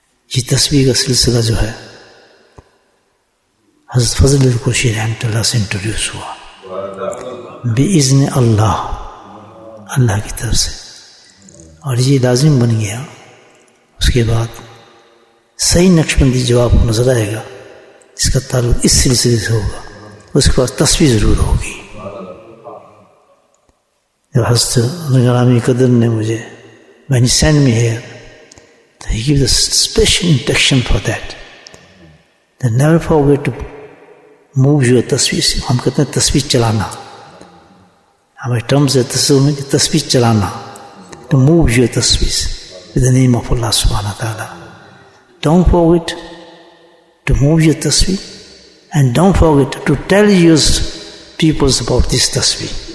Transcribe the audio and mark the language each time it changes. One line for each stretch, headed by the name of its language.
Urdu: یہ تسبیح کا سلسلہ جو ہے حضرت فضل القرشی رحمۃ اللہ سے انٹروڈیوس ہوا بِإِذْنِ اللہ اللہ کی طرف سے, اور یہ لازم بن گیا. اس کے بعد صحیح نقشبندی جو آپ کو نظر آئے گا اس کا تعلق اس سلسلے سے ہوگا. اس کے بعد تسبیح ضرور ہوگی. جب حضرت گرامی قدر نے مجھے
English: when he sent me here, he gives a special instruction for that. Then never forget to move your tasbih.
Urdu: ہم کہتے ہیں تسبیح چلانا, ہمارے ٹرمز ہے تصور میں کہ تسبیح چلانا,
English: to move your tasbih with the name of Allah subhanahu wa ta'ala. Don't forget to move your tasbih and don't forget to tell your people about this tasbih.